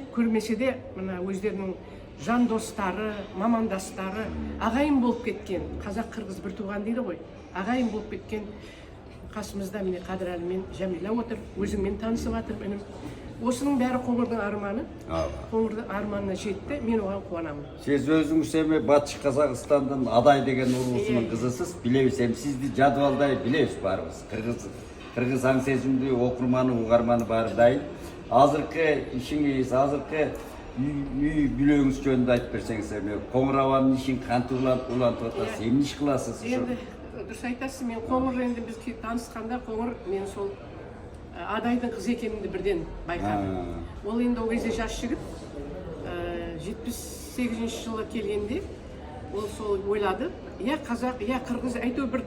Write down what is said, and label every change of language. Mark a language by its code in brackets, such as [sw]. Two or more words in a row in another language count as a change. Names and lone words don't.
[kk] Көрмесе де мына өздерінің жан достары, мамандастары, ағайын болып кеткен. Қазақ, қырғыз бір туған дейді ғой. Ағайын болып кеткен қасымызда міне Қадырәлі мен Жәмила отыр. Өзіңмен танысып жатыр менің. Осының бәрі Коңурдың арманы. Коңурдың арманына жетті. Мен оған қуанамын. [ky] Сіз өзіңіз эми Батыш Казакстандын Адай деген уруусунун кызысыз. Билебиз, эми сизди жадыбалдай билебиз баарыбыз. Кыргыз аң сезимдүү окурманы, угарманы баары дайын. Азыркы ишиңиз, азыркы үй бүлөгүңүз жөнүндө айтып берсеңиз, эми Коңур абанын ишин кантип улантып атасыз, эмне иш кыласыз? [kk] Енді дұрыс айтасыз, мен Коңур енді біз танысқанда Коңур мен сол Адайдың қыз екенімді бірден байқадым. Ол енді ол кезде жас жігіт, 78 жылы келгенде ол сол ойлады, я қазақ, я қырғыз, әйтеуір бір